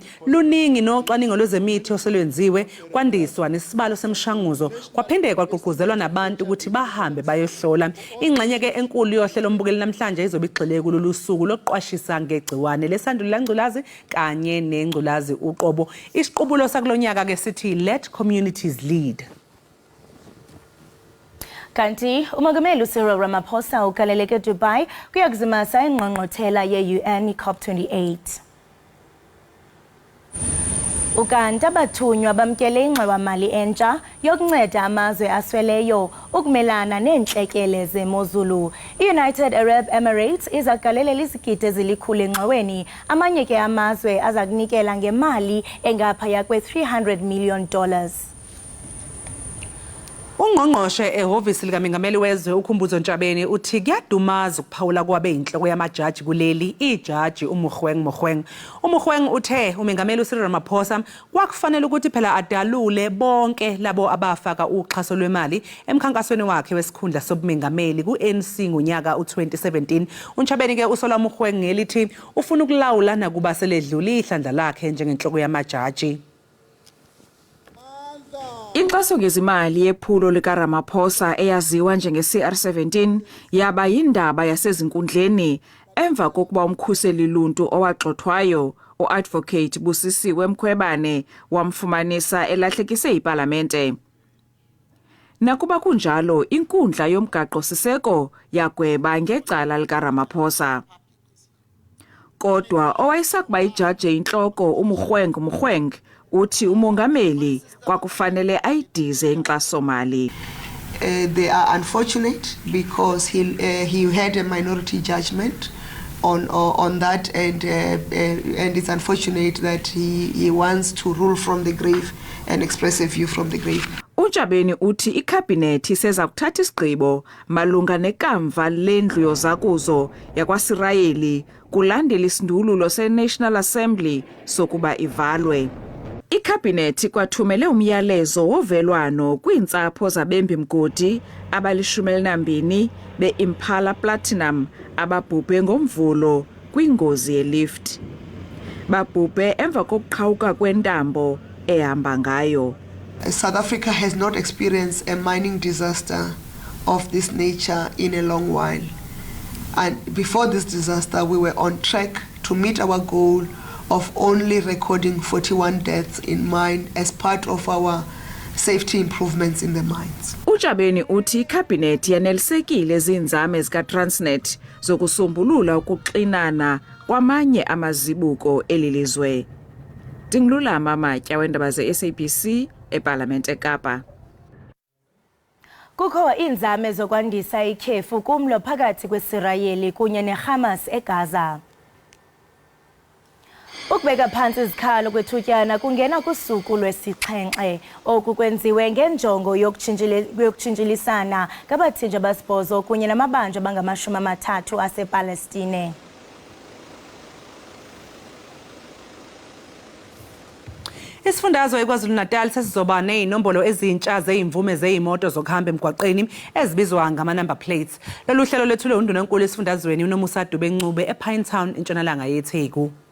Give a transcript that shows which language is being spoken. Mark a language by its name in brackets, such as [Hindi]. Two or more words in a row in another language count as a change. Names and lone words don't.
[Zulu] Luningi nocwaningo lwezemithi oselwenziwe kwandiswa nesibalo semshanguzo kwaphinde kwaqhuquzelwa nabantu ukuthi bahambe bayohlola. Ingxenye ke enkulu yohlelo mbukeli namhlanje izobigxile kulolu suku lokuqwashisa ngegciwane lesandulela ngculazi kanye nengculazi uqobo. Isiqubulo sakulonyaka ke sithi [English] let communities lead. [Xhosa] Kanti umongameli Cyril Ramaphosa ukaleleke Dubai kuyakuzimasa ingqongqothela ye-UN COP28. Ukanti abathunywa bamkele ingxowa-mali entsha yokunceda amazwe asweleyo ukumelana neentlekele zemozulu. I-United Arab Emirates izagalelela izigidi ezilikhulu engxoweni, amanye ke amazwe aza kunikela ngemali engaphaya kwe-$300 million. [Zulu] Ungqongqoshe ehhovisi likaMengameli wezwe uKhumbuzo Ntshabeni uthi kuyadumaza ukuphawula kwabe inhloko yamajaji kuleli ijaji uMogoeng. uMogoeng uthe uMengameli uCyril Ramaphosa kwakufanele ukuthi phela adalule bonke labo abafaka uxhaso lwemali emkhankasweni wakhe wesikhundla sobumengameli ku-ANC ngonyaka u2017. uNtshabeni ke usola uMogoeng ngelithi ufuna ukulawula nakuba seledlula ihlandla lakhe njengenhloko yamajaji. [Xhosa] Inxaso ngezimali yephulo likaRamaphosa eyaziwa njenge-CR17 yaba yindaba yasezinkundleni emva kokuba umkhuseli luntu owagxothwayo u-advocate Busisiwe Mkhwebane wamfumanisa elahlekise iParlamente. [Zulu] Nakuba kunjalo inkundla yomgaqo siseko yagweba ngecala likaRamaphosa. [Xhosa] Kodwa owayesakuba ijaji inhloko uMogoeng uthi umongameli kwakufanele ayidize inkxaso-mali. [English] They are unfortunate because he had a minority judgment on that and it's unfortunate that he wants to rule from the grave and express a view from the grave. [Xhosa] uNtshabeni uthi ikhabhinethi seza kuthatha isigqibo malunga nekamva lendlu yozakuzo yakwaSirayeli kulandela isindululo seNational Assembly sokuba ivalwe. Ikhabhinethi kwathumele umyalezo wovelwano kwiintsapho zabembi mgodi abali-12 be-Impala Platinum ababhubhe ngomvulo kwingozi yelift. Babhubhe emva kokuqhawuka kwentambo ehamba ngayo. [English] South Africa has not experienced a mining disaster of this nature in a long while. And before this disaster, we were on track to meet our goal of only recording 41 deaths in mine as part of our safety improvements in the mines. [Xhosa] Ujabeni uthi ikhabhinethi yanelisekile zinzame zika-Transnet zokusombulula ukuxinana kwamanye amazibuko elilizwe. Dingilulama Matya weendaba ze-SABC eParlamente eKapa. Kukho iinzame zokwandisa ikhefu kumlo phakathi kweSirayeli kunye neHamas eGaza. [Zulu] Ukubeka phansi izikhalo kwethutyana kungena kusuku lwesixhenxe. [Xhosa] Oku kwenziwe ngenjongo yokutshintshilisana ngabathinji abasibhozo kunye namabandla abangama-30 asePalestine. [Zulu] Isifundazwe eKwaZulu-Natal sesizoba nezinombolo ezintsha zeimvume zeimoto zokuhamba emgwaqeni ezibizwa ngama-number plates. Lolu hlelo lethulwe undunankulu esifundazweni uNomusa Dube-Ncube ePinetown entshonalanga yeTheku.